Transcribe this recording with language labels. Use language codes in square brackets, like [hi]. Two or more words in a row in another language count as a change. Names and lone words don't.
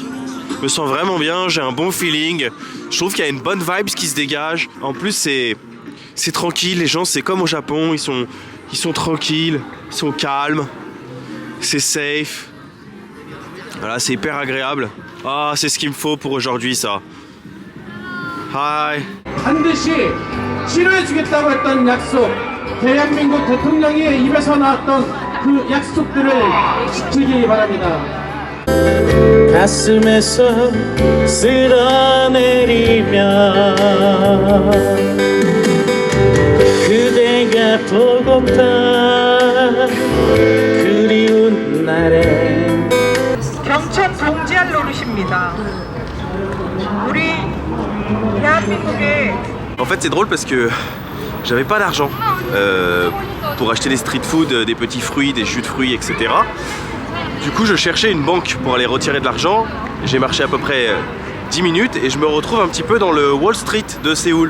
[fr] Je me sens vraiment bien, j'ai un bon feeling. Je trouve qu'il y a une bonne vibe qui se dégage. En plus, c'est tranquille. Les gens, c'est comme au Japon. Ils sont tranquilles, ils sont calmes. C'est safe. Voilà, c'est hyper agréable. Ah, c'est ce qu'il me faut pour aujourd'hui, ça. Hi. [ko] 반드시 치료해주겠다고 했던 약속 대한민국 대통령의 입에서 나왔던 그 약속들을 지키기 바랍니다. 가슴에서 쓸어내리며 그대가 보고파 그리운 날에 경천 동지할 노릇입니다. 우리 대한민국의 [fr] En fait, c'est drôle parce que j'avais pas d'argent pour acheter des [en] street food, [fr] des petits fruits, des jus de fruits, etc. Du coup, je cherchais une banque pour aller retirer de l'argent. J'ai marché à peu près 10 minutes et je me retrouve un petit peu dans le Wall Street de Séoul.